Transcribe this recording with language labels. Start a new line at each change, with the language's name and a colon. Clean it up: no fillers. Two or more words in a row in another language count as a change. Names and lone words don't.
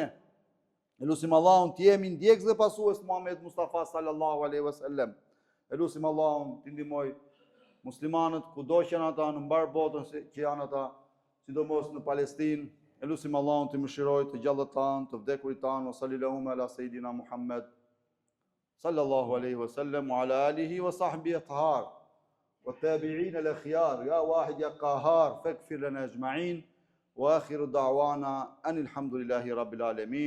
Albanian: E lutim Allahun të jemi ndjekës dhe pasues të Muhamedit Mustafa
Arabic: صلى الله عليه وسلم.
Albanian: E lutim Allahun të ndihmoj muslimanët kudo që janë ata në mbar botën që janë ata, sidomos në Palestinë. E lutim Allahun të mëshirojë të gjallët tanë, të vdekurit tanë,
Arabic: صلى الله على سيدنا محمد صلى الله عليه وسلم وعلى آله وصحبه الأطهار. والتابعين الأخيار يا واحد يا قهار فاغفر لنا أجمعين وآخر دعوانا أن الحمد لله رب العالمين.